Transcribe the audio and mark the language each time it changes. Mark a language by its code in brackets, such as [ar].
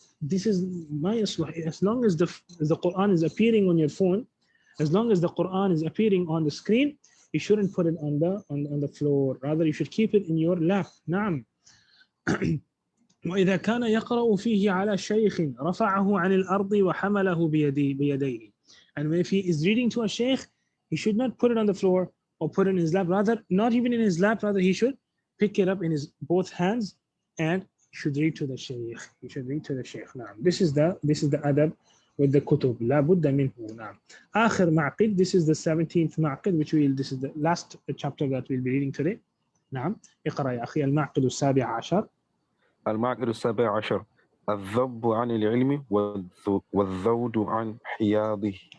[en] This is [ar] ما يصلح. [en] As long as the Quran is appearing on your phone, as long as the Quran is appearing on the screen, you shouldn't put it on the floor. Rather, you should keep it in your lap. [ar] نعم. وإذا كان يقرأ فيه على شيخ رفعه عن الأرض وحمله بيديه. [en] And if he is reading to a sheikh, he should not put it on the floor or put it in his lap. Rather, not even in his lap. Rather, he should pick it up in his both hands and should read to the sheikh. He should read to the sheikh. [ar] نعم. [en] This is the adab with the kutub. [ar] لا بد منه. نعم. آخر معقد. [en] This is the 17th معقد, this is the last chapter that we'll be reading today. [ar] نعم. اقرأ يا أخي المعقد السابع عشر. المعقد السابع عشر الذب عن العلم والذود عن حياضه.